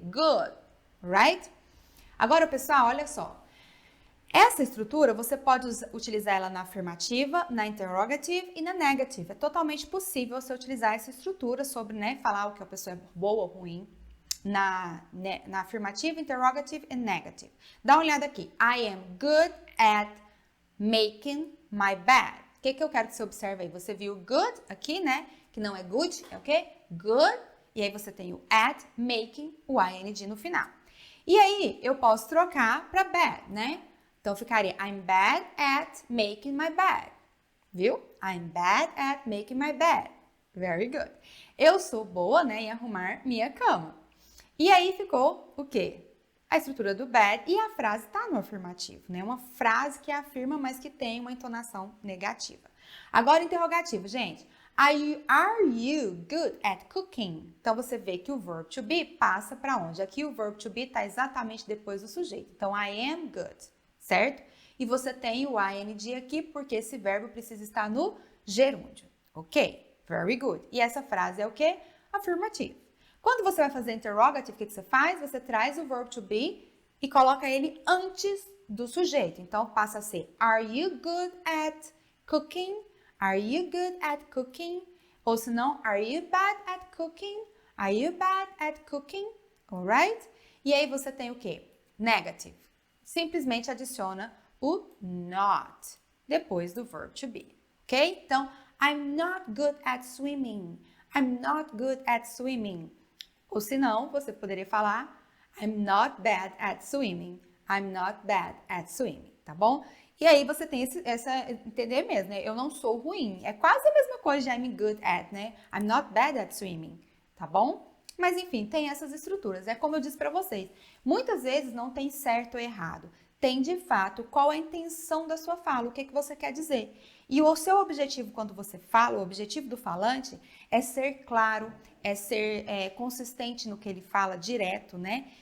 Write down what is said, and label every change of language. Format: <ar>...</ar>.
<en>Good, right?</en> <pt>Agora, pessoal, olha só. Essa estrutura, você pode utilizar ela na afirmativa, na interrogative e na negative. É totalmente possível você utilizar essa estrutura sobre, né, falar o que a pessoa é boa ou ruim na afirmativa, interrogative e negative. Dá uma olhada aqui.</pt> <en>I am good at making my bed.</en> <pt>O que eu quero que você observe aí? Você viu good aqui, né? Que não é good, é o quê? Good. E aí você tem o at, making, o ing no final. E aí, eu posso trocar para bad, né? Então, ficaria</pt> <en>I'm bad at making my bed. Viu? I'm bad at making my bed. Very good.</en> <pt>Eu sou boa, né, em arrumar minha cama. E aí ficou o quê? A estrutura do bad e a frase está no afirmativo, né? Uma frase que afirma, mas que tem uma entonação negativa. Agora, interrogativo, gente.</pt> <en>Are you good at cooking?</en> <pt>Então, você vê que o verb to be passa para onde? Aqui o verb to be está exatamente depois do sujeito. Então, I am good, certo? E você tem o ing aqui porque esse verbo precisa estar no gerúndio, ok?</pt> <en>Very good.</en> <pt>E essa frase é o quê? Afirmativo. Quando você vai fazer interrogative, o que você faz? Você traz o verb to be e coloca ele antes do sujeito. Então, passa a ser</pt> <en>Are you good at cooking? Are you good at cooking? Ou se não, Are you bad at cooking? Are you bad at cooking? Alright?</en> <pt>E aí você tem o quê?</pt> <en>Negative.</en> <pt>Simplesmente adiciona o not depois do verb to be. Ok?</pt> <en>Então, I'm not good at swimming. I'm not good at swimming.</en> <pt>Ou se não, você poderia falar</pt> <en>I'm not bad at swimming. I'm not bad at swimming,</en> <pt>tá bom? E aí você tem entender mesmo, né? Eu não sou ruim. É quase a mesma coisa de I'm good at, né?</pt> <en>I'm not bad at swimming,</en> <pt>tá bom? Mas enfim, tem essas estruturas. É como eu disse para vocês. Muitas vezes não tem certo ou errado. Tem de fato qual é a intenção da sua fala, o que você quer dizer. E o seu objetivo quando você fala, o objetivo do falante é ser claro, é ser consistente no que ele fala, direto, né?</pt>